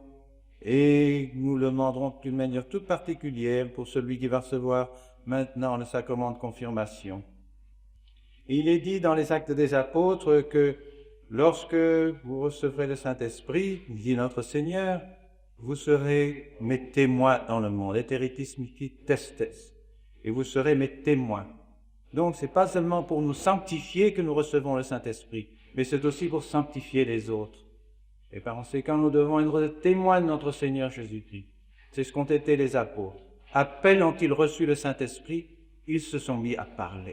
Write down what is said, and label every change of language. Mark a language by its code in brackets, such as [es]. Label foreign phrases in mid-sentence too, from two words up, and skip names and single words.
[fr] Et nous le demanderons d'une manière toute particulière pour celui qui va recevoir maintenant le sacrement de confirmation. Et il est dit dans les Actes des Apôtres que lorsque vous recevrez le Saint-Esprit, dit notre Seigneur, vous serez mes témoins dans le monde, [la] eteritis mihi testes, [fr] et vous serez mes témoins. Donc c'est pas seulement pour nous sanctifier que nous recevons le Saint-Esprit, mais c'est aussi pour sanctifier les autres. Et par conséquent, nous devons être témoins de notre Seigneur Jésus-Christ. C'est ce qu'ont été les apôtres. À peine ont-ils reçu le Saint-Esprit, ils se sont mis à parler.